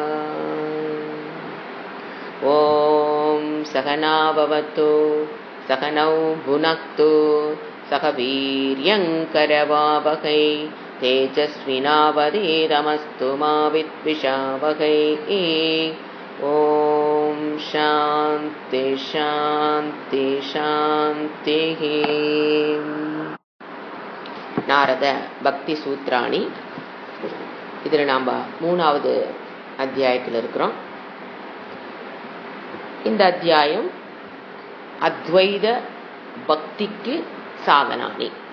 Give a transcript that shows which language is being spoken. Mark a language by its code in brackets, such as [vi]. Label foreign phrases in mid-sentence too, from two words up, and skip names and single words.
[sa] ॐ सहना भवतु सहनौ भुनक्तु सह वीर्यङ्करवावहै तेजस्विनावधीतमस्तु मा विद्विषावहै। ॐ शान्ति शान्ति शान्तिः। [ta] நாரத பக்தி சூத்ராணி, இதில் நாம் 3வது அத்தியாயத்தில் இருக்கிறோம். இந்த அத்தியாயம் அத்வைத பக்திக்கு சாதனானி.